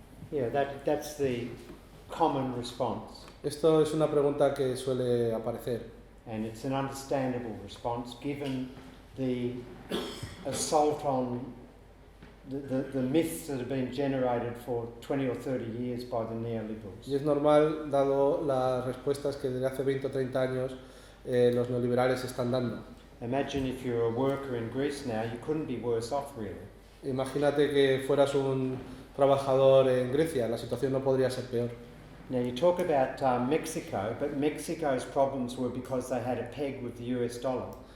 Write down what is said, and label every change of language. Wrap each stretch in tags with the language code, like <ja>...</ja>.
<en>Yeah, that's the common response.</en> <es>Esto es una pregunta que suele aparecer.</es> <en>And it's an understandable response given the assault on the myths that have been generated for 20 or 30 years by the neoliberals.</en> <es>Y es normal, dado las respuestas que desde hace 20 o 30 años los neoliberales están dando.</es> <en>Imagine if you're a worker in Greece now, you couldn't be worse off really.</en> <es>Imagínate que fueras un trabajador en Grecia, la situación no podría ser peor.</es> <en>Now you talk about Mexico, but Mexico's problems were because they had a peg with the US dollar.</en>